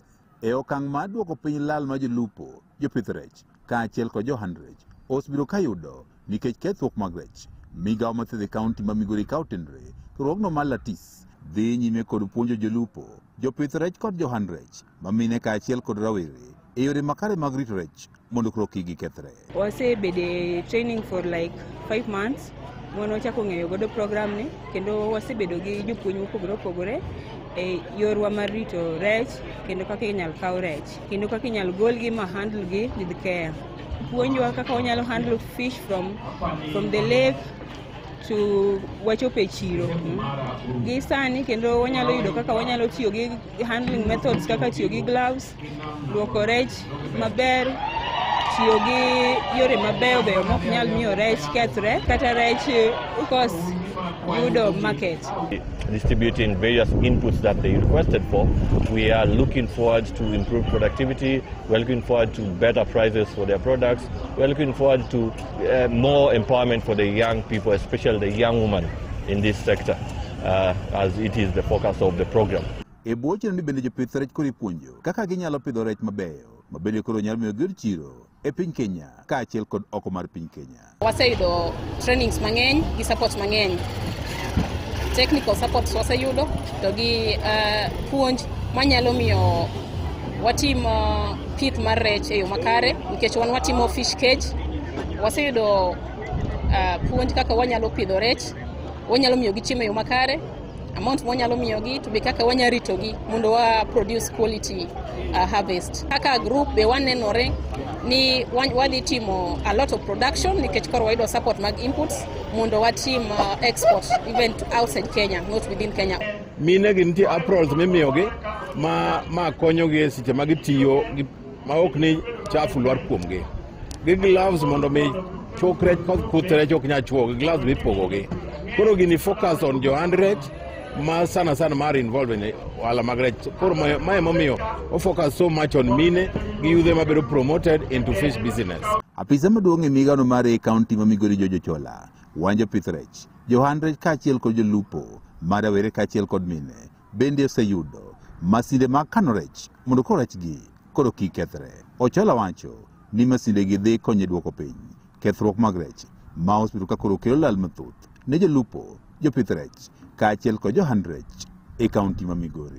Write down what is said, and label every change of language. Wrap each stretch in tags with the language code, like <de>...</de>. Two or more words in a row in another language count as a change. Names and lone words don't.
<luo>E okang' mar duoko piny lal ma jolupo, jopith rech, kaachiel kod johand rech osebiro kayudo nikech kethruok mag rech. Migao mathiedho e kaunti ma Migori kawo tenore riwruogno mar Latis dhi nyime kod puonjo jolupo, jopith rech kod johand rech mamine kaachiel kod rawere e yore makare mag rito rech mondo koro kik gikethre. Wasebede</luo> <en>training for like 5 months</en> <luo>mono wachako ng'eyo godo program ni kendo wasebedo gi jopuonj mopogore opogore e yorwa mar rito rech kendo kaka inyal kaw rech kendo kaka inyal golgi ma handle gi</luo> <en>with care.</en> <luo>Puonjwa kaka wanyalo</luo> <en>handle fish from the lake</en> <luo>to wachope chiro. Gi sani kendo wanyalo yudo kaka wanyalo tiyo gi</luo> <en>handling methods</en> <luo>kaka tiyo gi gloves, luoko rech maber, tiyo gi yore mabeyo beyo mok nyal miyo rech kethre kata rech ukos yudo market.</luo> <en>Distributing various inputs that they requested for. We are looking forward to improved productivity. We're looking forward to better prices for their products. We're looking forward to more empowerment for the young people, especially the young women in this sector, as it is the focus of the program.</en> <luo>E boche ni bende jopith rech kori puonjo kaka ginyalo pidho rech mabeyo mabende koro nyalo miyo giyud chiro e piny Kenya kaachiel kod oko mar piny Kenya. Waseyudo trainings mang'eny gi support mang'eny.</luo> <en>Technical support</en> <luo>waseyudo to gi puonj manyalo miyo watim pith mar rech e yo makare nikech wan watimo</luo> <en>fish cage.</en> <luo>Waseyudo puonj kaka wanyalo pidho rech, wanyalo miyo gi chiemo e yo makare, amount wanyalo miyo gi to be kaka wanyalo rito gi mondo wa</luo> <en>produce quality harvest.</en> <luo>Kaka group be wanenore ni wadhi timo</luo> <en>a lot of production</en> <luo>nikech koro wayudo support mag inputs mondo watim</luo> <en>export even to outside Kenya, not within Kenya.</en> <luo>Mine gi nitie aprons mimiyogi ma konyogi e seche magitiyo ma ok ni chafu lwar kuomgi. Gi gloves mondo mi chok rech kuth rech ok nya chuo, gi gloves mipogogi. Koro gini</luo> <en>focus on</en> <luo>johand rech ma sana mar involved in ohala mag rech. Koro mae momiyo o</luo> <en>focus so much on</en> <luo>mine gi yudhe mabedo</luo> <en>promoted into fish business.</en> <luo>Apisa maduong' e migao mar e kaunti ma Migori Jojo Chola wanjo pith rech, johand rech kaachiel kod jolupo, marawere kaachiel kod mine bende oseyudo masinde mag kano rech mondo koro rechgi koro kik kethre. Ochola wacho ni masinde gi dhi konyo duoko piny kethruok mag rech ma osebedo ka koro kelo lal mathoth ne jolupo, jopith rech kaachiel kod johand rech e kaunti ma Migori.</luo>